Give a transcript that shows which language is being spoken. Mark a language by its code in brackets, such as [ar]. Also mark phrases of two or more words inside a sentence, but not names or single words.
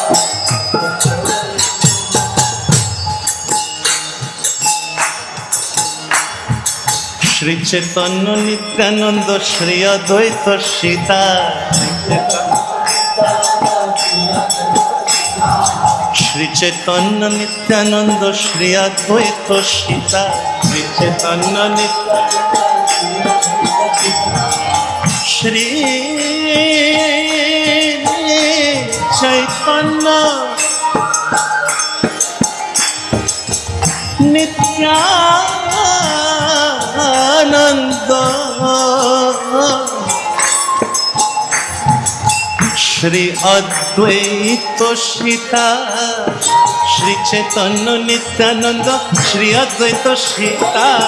[bn] श्री चैतन्य नित्यानंद श्री अद्वैत सीता श्री चैतन्य नित्यानंद श्री अद्वैत सीता श्री चैतन्य श्री चैतन्य नित्यानंद নিত্যানন্দ শ্রী অদ্বৈত সীতা, শ্রী চৈতন্য নিত্যানন্দ শ্রী অদ্বৈত সীতা,